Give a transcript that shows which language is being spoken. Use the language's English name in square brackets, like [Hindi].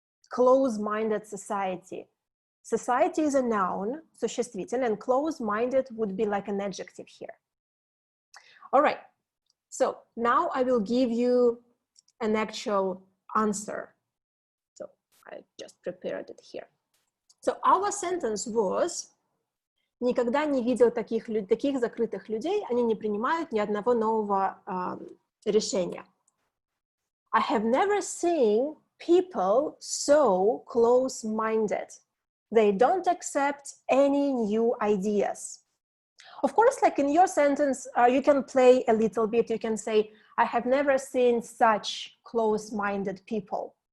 [English] Close-minded society. Society is a noun, существительное, and close-minded would be like an adjective here. All right, so now I will give you an actual answer. So I just prepared it here. So our sentence was: [Russian] никогда не видел таких закрытых людей, они не принимают ни одного нового решения. [English] I have never seen people so close-minded. They don't accept any new ideas. Of course, like in your sentence, you can play a little bit. You can say, I have never seen such close-minded people.